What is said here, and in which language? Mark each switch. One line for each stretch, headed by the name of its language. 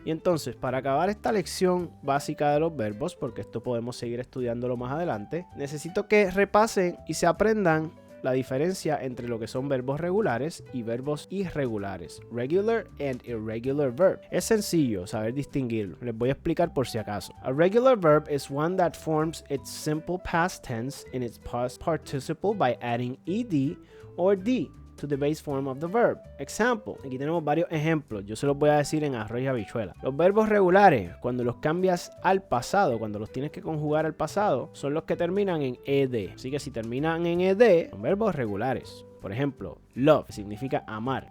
Spanish: Y entonces, para acabar esta lección básica de los verbos, porque esto podemos seguir estudiándolo más adelante, necesito que repasen y se aprendan la diferencia entre lo que son verbos regulares y verbos irregulares.
English: Regular and irregular verb.
Spanish: Es sencillo saber distinguirlo. Les voy a explicar por si acaso.
English: A regular verb is one that forms its simple past tense in its past participle by adding ed or d to the base form of the verb.
Spanish: Example, aquí tenemos varios ejemplos, yo se los voy a decir en arroz y habichuela. Los verbos regulares, cuando los cambias al pasado, cuando los tienes que conjugar al pasado, son los que terminan en ed. Así que si terminan en ed, son verbos regulares. Por ejemplo, love significa amar.